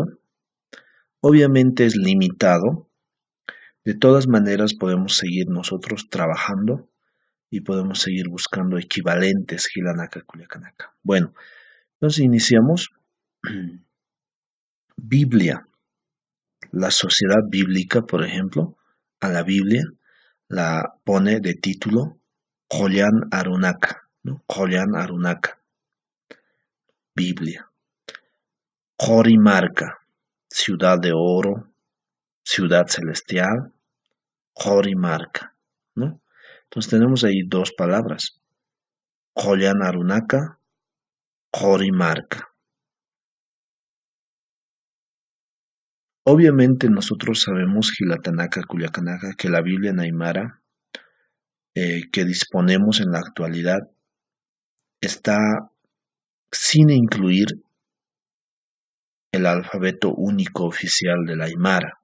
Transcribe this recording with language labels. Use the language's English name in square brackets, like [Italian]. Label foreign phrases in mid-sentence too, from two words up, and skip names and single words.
[Spanish] Obviamente es limitado. De todas maneras podemos seguir nosotros trabajando y podemos seguir buscando equivalentes [Aymara] Hilanaka Kuyakanaka. [Spanish] Bueno, entonces iniciamos. Biblia. La Sociedad Bíblica, por ejemplo, a la Biblia la pone de título Qolyan Arunaka, ¿no? Qolyan Arunaka. Biblia. Qorimarca, ciudad de oro, ciudad celestial, Qorimarca, ¿no? Entonces tenemos ahí dos palabras, Qolyan Arunaka, Qorimarca. Obviamente nosotros sabemos, [Aymara] Hilatanaka Kuyakanaka, [Spanish] que la Biblia en Aymara que disponemos en la actualidad está sin incluir el alfabeto único oficial del Aymara.